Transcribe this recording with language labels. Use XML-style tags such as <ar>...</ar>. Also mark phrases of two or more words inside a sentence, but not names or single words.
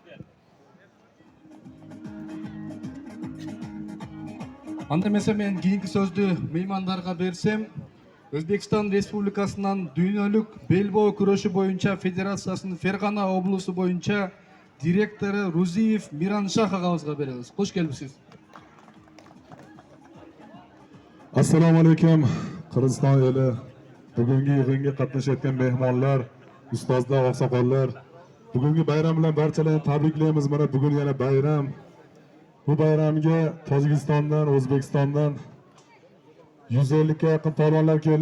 <ky>Анда эмесе мен кийинки сөздү меймандарга берсем, Өзбекстан Республикасынан дүйнөлүк белбоо күрөшү боюнча федерациясынын Фергана облусу боюнча директору Рузиев Мираншах агабызга беребиз. Кош келипсиз.</ky> <uz>Assalomu alaykum Qirg'iziston eli, bugungi yig'inga qatnashayotgan mehmonlar, ustozlar, oqsoqollar. Bugungi bayram bilan barchalarni tabriklaymiz. Mana bugun yana bayram. Bu bayramga Tojikistondan, O'zbekistondan 150 ga yaqin polvonlar keldi.</uz>